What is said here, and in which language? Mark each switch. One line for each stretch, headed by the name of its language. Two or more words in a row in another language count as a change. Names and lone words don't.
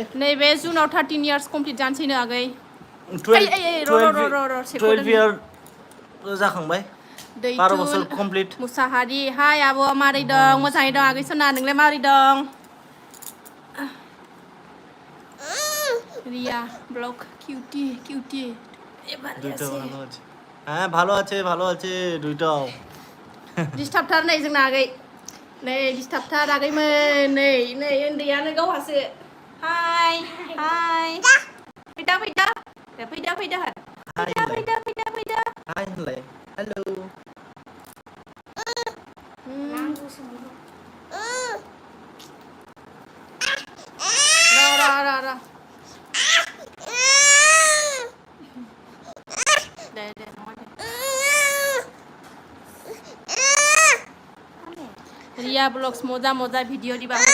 Bodo: नैबे जुनाव 13
English: years complete
Bodo: जानोसैनो आगै 12 इयार जाखांबाय 12 बोसोर कमप्लिट मुसाहारि हाय आब' मारै दं मोजाङै दं आगै सना नोंलाय मारै दं रिया ब्लग কিউটি
Bangla: হ্যাঁ ভালো আছে দুইটাও
Bodo: डिस्टार्बथार नै जोंना आगै नै डिस्टार्बथार आगैमोन नै उन्दैयानो गावहासो हाय फैदा हाय होनलाय हेलौ र दे रिया ब्लग्स मजा भिडिअ दिबा